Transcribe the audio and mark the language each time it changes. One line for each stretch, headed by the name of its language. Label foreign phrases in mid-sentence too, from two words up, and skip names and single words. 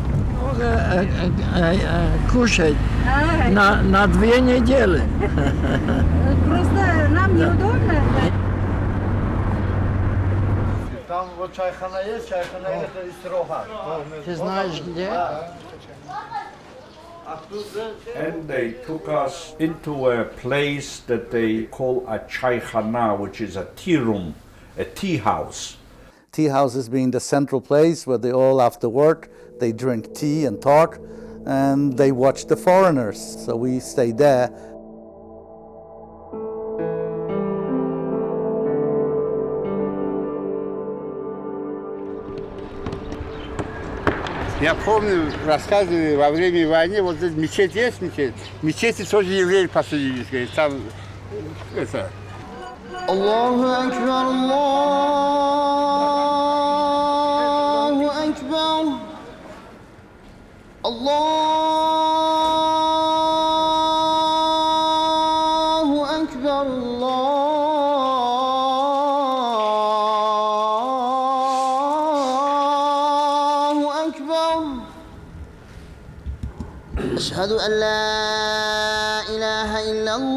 Russian: Кушать на 2 недели. Просто нам неудобно. Там вот чайхана есть, это истроха. Ты знаешь где?
English: And they took us into a place that they call a chaykhana, which is a tea room, a tea house. Tea houses being the central place where they all, after work, they drink tea and talk, and they watch the foreigners. So we stayed there.
Russian: Я помню, рассказывали, во время войны, вот здесь мечеть есть, мечеть. В мечети тоже евреи поселились, говорит, там, это...
Arabic: الله أكبر، الله أكبر، الله أكبر, أشهد أن لا إله إلا